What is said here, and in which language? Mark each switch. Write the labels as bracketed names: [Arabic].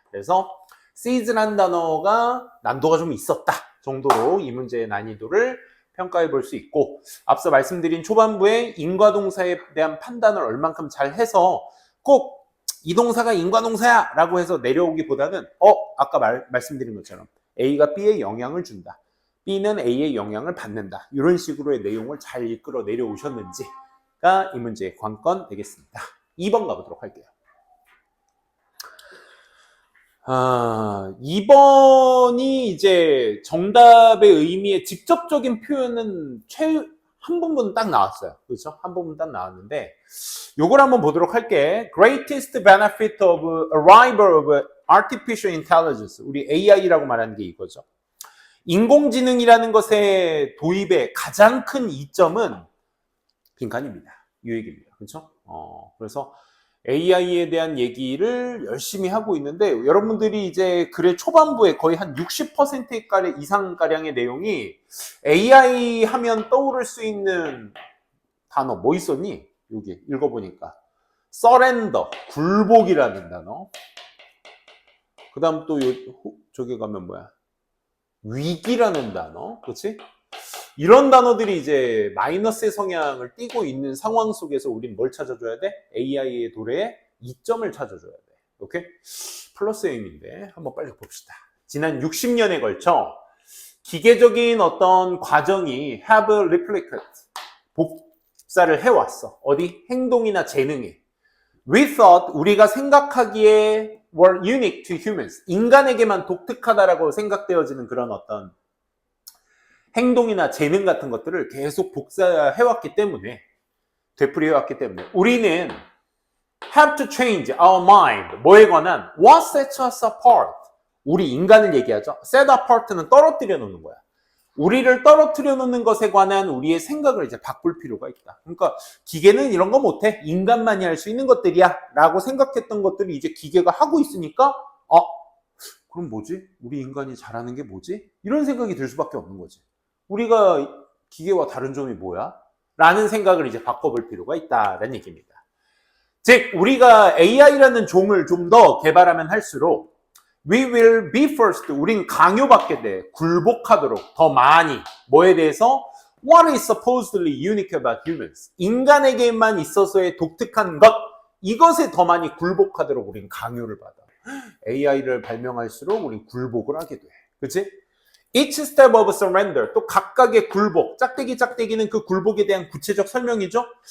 [Korean] 그래서 seize라는 단어가 난도가 좀 있었다 정도로 이 문제의 난이도를 평가해 볼 수 있고, 앞서 말씀드린 초반부에 인과동사에 대한 판단을 얼만큼 잘 해서 꼭 이 동사가 인과동사야 라고 해서 내려오기보다는 아까 말씀드린 것처럼 A가 B에 영향을 준다, B는 A의 영향을 받는다, 이런 식으로의 내용을 잘 이끌어 내려오셨는지가 이 문제의 관건 되겠습니다. 2번 가보도록 할게요. 2번이 이제 정답의 의미의 직접적인 표현은 한 부분 딱 나왔어요. 그렇죠? 한 부분 딱 나왔는데 요걸 한번 보도록 할게. [English] Greatest benefit of arrival of artificial intelligence. [Korean] 우리 AI라고 말하는 게 이거죠. 인공지능이라는 것의 도입의 가장 큰 이점은 빈칸입니다. 유익입니다. 그렇죠? 그래서 AI에 대한 얘기를 열심히 하고 있는데, 여러분들이 이제 글의 초반부에 거의 한 60% 이상가량의 내용이 AI 하면 떠오를 수 있는 단어 뭐 있었니? 여기 읽어보니까 서렌더, 굴복이라는 단어. 그 다음 또 저기 가면 뭐야? 위기라는 단어. 그렇지? 이런 단어들이 이제 마이너스의 성향을 띠고 있는 상황 속에서 우린 뭘 찾아줘야 돼? AI의 도래에 이점을 찾아줘야 돼. 오케이? 플러스 M인데 한번 빨리 봅시다. 지난 60년에 걸쳐 기계적인 어떤 과정이 [English] have replicate, [Korean] 복사를 해왔어. 어디? 행동이나 재능에. [English] We thought, [Korean] 우리가 생각하기에 [English] were unique to humans. [Korean] 인간에게만 독특하다라고 생각되어지는 그런 어떤 행동이나 재능 같은 것들을 계속 복사해왔기 때문에, 되풀이해왔기 때문에 우리는 [English] have to change our mind. [Korean] 뭐에 관한? [English] What sets us apart? [Korean] 우리 인간을 얘기하죠. set apart는 떨어뜨려 놓는 거야. 우리를 떨어뜨려 놓는 것에 관한 우리의 생각을 이제 바꿀 필요가 있다. 그러니까 기계는 이런 거 못해. 인간만이 할 수 있는 것들이야 라고 생각했던 것들을 이제 기계가 하고 있으니까 그럼 뭐지? 우리 인간이 잘하는 게 뭐지? 이런 생각이 들 수밖에 없는 거지. 우리가 기계와 다른 점이 뭐야? 라는 생각을 이제 바꿔볼 필요가 있다라는 얘기입니다. 즉, 우리가 AI라는 종을 좀 더 개발하면 할수록 [English] we will be first, [Korean] 우린 강요받게 돼. 굴복하도록 더 많이. 뭐에 대해서? [English] What is supposedly unique about humans? [Korean] 인간에게만 있어서의 독특한 것, 이것에 더 많이 굴복하도록 우린 강요를 받아. AI를 발명할수록 우린 굴복을 하게 돼. 그치? [English] Each step of surrender, [Korean] 또 각각의 굴복, 짝대기는 그 굴복에 대한 구체적 설명이죠.